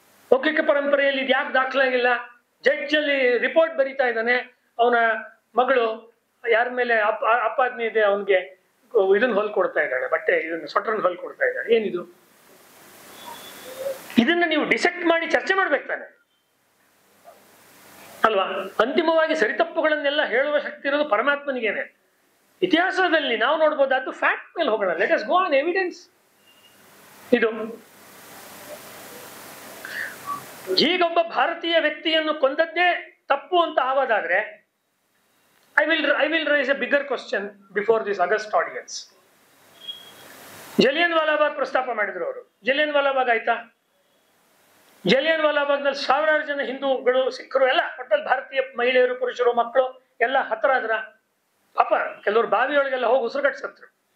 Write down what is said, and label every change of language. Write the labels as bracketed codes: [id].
[kn] ಮೌಖಿಕ ಪರಂಪರೆಯಲ್ಲಿ ಇದು ಯಾಕೆ ದಾಖಲಾಗಿಲ್ಲ? ಜಡ್ಜ್ ಅಲ್ಲಿ ರಿಪೋರ್ಟ್ ಬರೀತಾ ಇದ್ದಾನೆ, ಅವನ ಮಗಳು ಯಾರ ಮೇಲೆ ಆಪಾದನೆ ಇದೆ ಅವನಿಗೆ ಇದನ್ನ ಹೊಲ್ಕೊಡ್ತಾ ಇದ್ದಾಳೆ, ಬಟ್ಟೆ ಇದನ್ನ ಸ್ವೆಟರ್ನ ಹೊಲ್ಕೊಡ್ತಾ ಇದ್ದಾಳೆ. ಏನಿದು? ಇದನ್ನ ನೀವು ಡಿಸೆಕ್ಟ್ ಮಾಡಿ ಚರ್ಚೆ ಮಾಡ್ಬೇಕು ತಾನೆ ಅಲ್ವಾ? ಅಂತಿಮವಾಗಿ ಸರಿತಪ್ಪುಗಳನ್ನೆಲ್ಲ ಹೇಳುವ ಶಕ್ತಿ ಇರೋದು ಪರಮಾತ್ಮನಿಗೇನೆ. ಇತಿಹಾಸದಲ್ಲಿ ನಾವು ನೋಡ್ಬೋದಾದ್ದು ಫ್ಯಾಕ್ಟ್ ಮೇಲೆ ಹೋಗೋಣ. [en] Let us go on evidence. [kn] ಇದು ಹೀಗೊಬ್ಬ ಭಾರತೀಯ ವ್ಯಕ್ತಿಯನ್ನು ಕೊಂದದ್ದೇ ತಪ್ಪು ಅಂತ ಆಗೋದಾದ್ರೆ, [en] I will raise a bigger question before this August audience. [kn] Jallian Walabagh ಪ್ರಸ್ತಾಪ ಮಾಡಿದ್ರು ಅವರು. ಜಲಿಯನ್ ವಾಲಾಬಾಗ್ ಆಯ್ತಾ? ಜಲಿಯನ್ ವಾಲಾಬಾಗ್ನಲ್ಲಿ ಸಾವಿರಾರು ಜನ ಹಿಂದೂಗಳು, ಸಿಖ್ರು ಎಲ್ಲ, ಒಟ್ಟಲ್ಲಿ ಭಾರತೀಯ ಮಹಿಳೆಯರು, ಪುರುಷರು, ಮಕ್ಕಳು ಎಲ್ಲ ಹತರಾದ್ರ. ಪಾಪ ಕೆಲವರು ಬಾವಿಯೊಳಗೆಲ್ಲ ಹೋಗಿ ಉಸಿರುಗಟ್ಟಿಸತ್ರು.